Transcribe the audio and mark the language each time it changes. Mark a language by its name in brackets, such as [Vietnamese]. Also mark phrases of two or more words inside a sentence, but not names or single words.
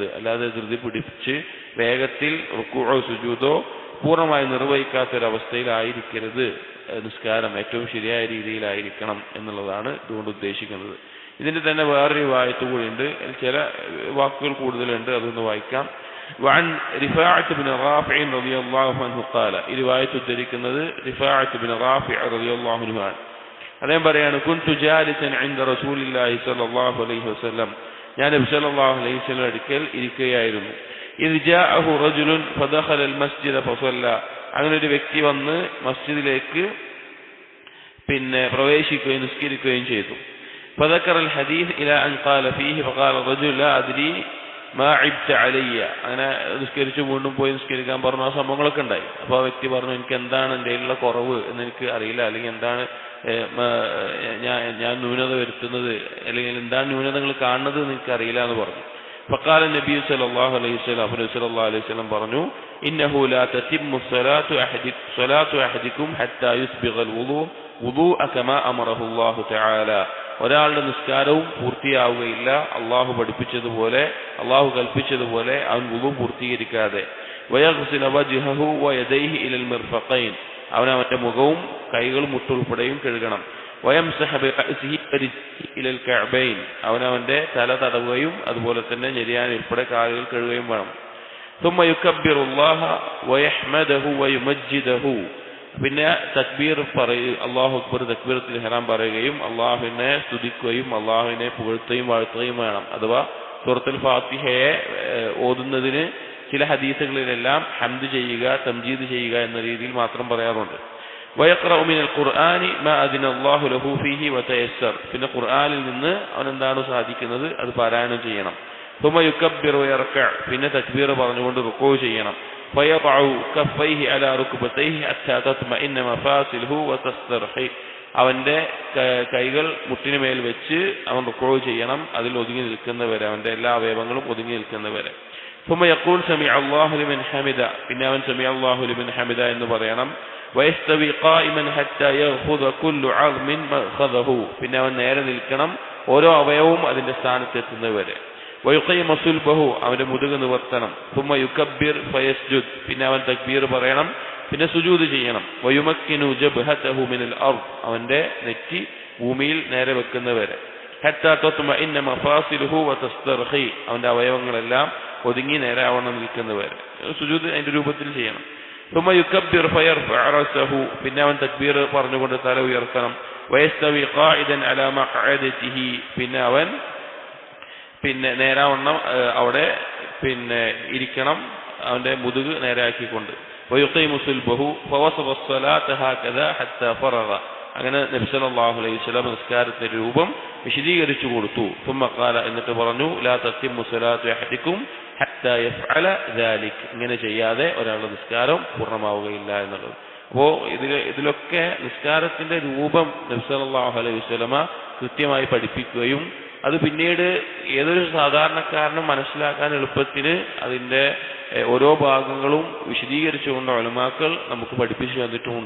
[Malayalam] അല്ലാതെ ധൃതി പിടിപ്പിച്ച് വേഗത്തിൽ റുക്കൂഅോ സുജൂദോ പൂർണ്ണമായി നിർവഹിക്കാത്തൊരവസ്ഥയിലായിരിക്കരുത് നിസ്കാരം. ഏറ്റവും ശരിയായ രീതിയിലായിരിക്കണം എന്നുള്ളതാണ് ഇതുകൊണ്ട് ഉദ്ദേശിക്കുന്നത്. ഇതിന്റെ തന്നെ വേറൊരു റിവായത്ത് കൂടിയുണ്ട്, ചില വാക്കുകൾ കൂടുതലുണ്ട്, അതൊന്ന് വായിക്കാം. [Arabic] وعن رفاعة بن رافع رضي الله عنه قال, [Malayalam] ഈ റിവായത്ത് ഉദ്ധരിക്കുന്നത് [Arabic] رفاعة بن رافع رضي الله عنه [Malayalam] ആണ്. അദ്ദേഹം പറയാണ്, [Arabic] كنت جالسا عند رسول الله صلى الله عليه وسلم, [Malayalam] ഞാൻ നബി [Arabic] صلى الله عليه وسلم [Malayalam] അടുക്കൽ ഇരിക്കുകയായിരുന്നു. [Arabic] إذ جاءه رجل فدخل المسجد فصلى, [Malayalam] അങ്ങനെ ഒരു വ്യക്തി വന്ന് മസ്ജിദിലേക്ക് പ്രവേശിക്കുകയും നിസ്കരിക്കുകയും ചെയ്തു. [Arabic] فذكر الحديث إلى أن قال فيه فقال رجل لا أدري ما عبت علي, [Malayalam] അങ്ങനെ നിസ്കരിച്ചു വീണ്ടും പോയി നിസ്കരിക്കാൻ പറഞ്ഞു. ആ സംഭവങ്ങളൊക്കെ ഉണ്ടായി. അപ്പോൾ ആ വ്യക്തി പറഞ്ഞു, എനിക്ക് എന്താണ് എൻ്റെ കയ്യിലുള്ള കുറവ് എന്ന് എനിക്ക് അറിയില്ല, അല്ലെങ്കിൽ എന്താണ് ഞാൻ ന്യൂനത വരുത്തുന്നത്, അല്ലെങ്കിൽ എന്താണ് ന്യൂനതകൾ കാണുന്നത് എന്ന് എനിക്ക് അറിയില്ല എന്ന് പറഞ്ഞു. [Arabic] فقال النبي صلى الله عليه وسلم, [Malayalam] നബി [Arabic] صلى الله عليه وسلم [Malayalam] പറഞ്ഞു, [Arabic] إنه لا تتم صلاة أحدكم حتى يسبغ الوضوء كما أمره الله تعالى, [Malayalam] ഒരാളുടെ നിസ്കാരവും പൂർത്തിയാവുകയില്ല അള്ളാഹു പഠിപ്പിച്ചതുപോലെ, അള്ളാഹു കൽപ്പിച്ചതുപോലെ അവൻ വുളു പൂർത്തീകരിക്കാതെ. [Arabic] ويغسل وجهه ويديه إلى المرفقين, [Malayalam] അവൻ അവന്റെ മുഖവും കൈകളും മുട്ടുൾപ്പെടെയും കഴുകണം. [Arabic] ويمسح برأسه إلى الكعبين, [Malayalam] അവനവന്റെ തല തടവുകയും അതുപോലെ തന്നെ ഞെരിയാൻ ഉൾപ്പെടെ കാലുകൾ കഴുകുകയും വേണം. [Arabic] ثم يكبر الله ويحمده ويمجده, [Malayalam] പിന്നെ തക്ബീർ പറയും, [Arabic] الله أكبر تكبيرة الإحرام [Malayalam] പറയുകയും അള്ളാഹുവിനെ സ്തുതിക്കുകയും അള്ളാഹുവിനെ പുകഴ്ത്തുകയും വാഴ്ത്തുകയും വേണം. അഥവാ സൂറത്തുൽ ഫാത്തിഹയെ ഓതുന്നതിന് ചില ഹദീസുകളിലെല്ലാം ഹംദ് ചെയ്യുക, തംജീദ് ചെയ്യുക എന്ന രീതിയിൽ മാത്രം പറയാറുണ്ട്. [Arabic] ويقرأ من القرآن ما أذن الله له فيه وتيسر, [Malayalam] പിന്നെ ഖുർആനിൽ നിന്ന് അവൻ എന്താണ് സാധിക്കുന്നത് അത് പാരായണം ചെയ്യണം. [Arabic] ثم يكبر ويركع, [Malayalam] പിന്നെ തക്ബീർ പറഞ്ഞുകൊണ്ട് റുക്കൂ ചെയ്യണം. [Arabic] فيضع كفيه على ركبتيه حتى تطمئن مفاصله وتسترخي, [Malayalam] അവന്റെ കൈകൾ മുട്ടിന് മേൽ വെച്ച് അവൻ റുക്കൂ ചെയ്യണം, അതിൽ ഒതുങ്ങി നിൽക്കുന്നവരെ, അവന്റെ എല്ലാ അവയവങ്ങളും ഒതുങ്ങി നിൽക്കുന്നവരെ. [Arabic] ثم يقول سمع الله لمن حمده, [Malayalam] പിന്നെ അവൻ [Arabic] سمع الله لمن حمده [Malayalam] എന്ന് പറയണം. [Arabic] ويستوي قائما حتى يأخذ كل عظم مأخذه, [Malayalam] പിന്നെ അവൻ നേരെ നിൽക്കണം ഓരോ അവയവവും അതിന്റെ സ്ഥാനത്തെത്തുന്നവരെ. [Arabic] ويقيم صلبه, [Malayalam] അവന്റെ മുതുക് നിവർത്തണം. [Arabic] ثم يكبر فيسجد, [Malayalam] പിന്നെ അവൻ തക്ബീർ പറയണം, പിന്നെ സുജൂദ് ചെയ്യണം. [Arabic] ويمكن جبهته من الأرض, [Malayalam] അവന്റെ നെറ്റി ഭൂമിയിൽ നേരെ വെക്കുന്നവരെ. [Arabic] حتى تطمئن مفاصله وتسترخي, [Malayalam] അവന്റെ അവയവങ്ങളെല്ലാം ഒതുങ്ങി നേരെ ആവണം നിൽക്കുന്നവരെ. സുജൂദ് അതിന്റെ രൂപത്തിൽ ചെയ്യണം. [Arabic] ثم يكبر فيرفع رأسه, [Malayalam] പിന്നെ അവൻ തക്ബീർ പറഞ്ഞുകൊണ്ട് തല ഉയർത്തണം. [Arabic] ويستوي قاعدا على مقعدته, [Malayalam] പിന്നെ അവൻ നേരാവണ്ണം അവിടെ ഇരിക്കണം, അവന്റെ മുതുക് നേരാക്കിക്കൊണ്ട്. [Arabic] ويقيم صلبه فوصف الصلاة هكذا حتى فرغ, [Malayalam] അങ്ങനെ നബി [Arabic] صلى الله عليه وسلم [Malayalam] നിസ്കാരത്തിന്റെ രൂപം വിശദീകരിച്ചു കൊടുത്തു. [Arabic] ثم قال, [Malayalam] എന്നിട്ട് പറഞ്ഞു, [Arabic] لا تتم صلاة أحدكم حتى يفعل ذلك, [Malayalam] ഇങ്ങനെ ചെയ്യാതെ ഒരാളുടെ നിസ്കാരം പൂർണ്ണമാവുകയില്ല എന്നുള്ളത്. അപ്പോൾ ഇതിലൊക്കെ നിസ്കാരത്തിന്റെ രൂപം നബി [Arabic] صلى الله عليه وسلم [Malayalam] കൃത്യമായി പഠിപ്പിക്കുകയും അത് പിന്നീട് ഏതൊരു സാധാരണക്കാരനും മനസ്സിലാക്കാൻ എളുപ്പത്തിന് അതിന്റെ ഓരോ ഭാഗങ്ങളും വിശദീകരിച്ചുകൊണ്ട് ഉലമാക്കൾ നമുക്ക് പഠിപ്പിച്ചു തന്നിട്ടുമുണ്ട്.